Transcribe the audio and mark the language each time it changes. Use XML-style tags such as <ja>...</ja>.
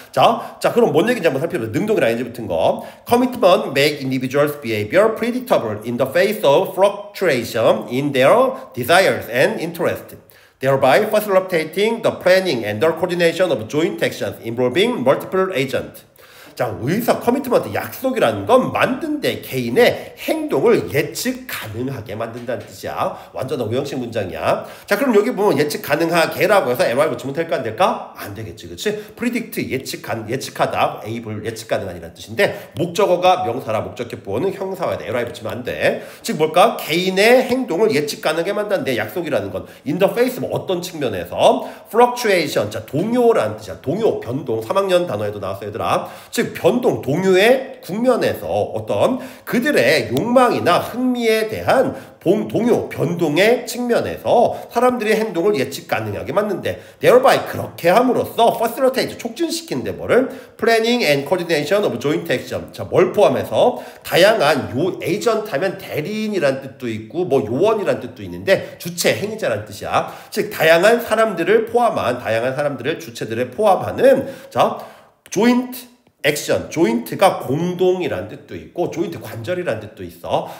<ko>자, 그럼 뭔 얘기인지 한번 살펴보자. 능동이랑 ing 붙은 거.</ko> <en>Commitment make individuals' behavior predictable in the face of fluctuation in their desires and interests, thereby facilitating the planning and the coordination of joint actions involving multiple agents.</en> <ko>자, 커미트먼트, 약속이라는 건 만든데 개인의 행동을 예측 가능하게 만든다는 뜻이야. 완전 오형식 문장이야. 자, 그럼 여기 보면 예측 가능하게라고 해서 ly 붙이면 될까 안 될까? 안 되겠지, 그치? predict, 예측하다, able, 예측 가능한이라는 뜻인데 목적어가 명사라 목적격보는 형사화야 돼. ly 붙이면 안 돼. 즉 뭘까? 개인의 행동을 예측 가능하게 만드는데 약속이라는 건</ko> <en>in the face,</en> <ko>뭐 어떤 측면에서 fluctuation, 자, 동요라는 뜻이야. 동요, 변동, 3학년 단어에도 나왔어 얘들아. 즉 변동, 동요의 국면에서 어떤 그들의 욕망이나 흥미에 대한 동요, 변동의 측면에서 사람들의 행동을 예측 가능하게 만드는데 thereby, 그렇게 함으로써 facilitate, 촉진시키는데 뭐를?</ko> <en>planning and coordination of joint action.</en> <ko>자, 뭘 포함해서? 다양한 에이전트 하면 대리인이란 뜻도 있고 뭐 요원이란 뜻도 있는데 주체, 행위자란 뜻이야. 즉 다양한 사람들을 주체들을 포함하는 자, joint 액션, 조인트가 공동이란 뜻도 있고 조인트 관절이란 뜻도 있어.</ko>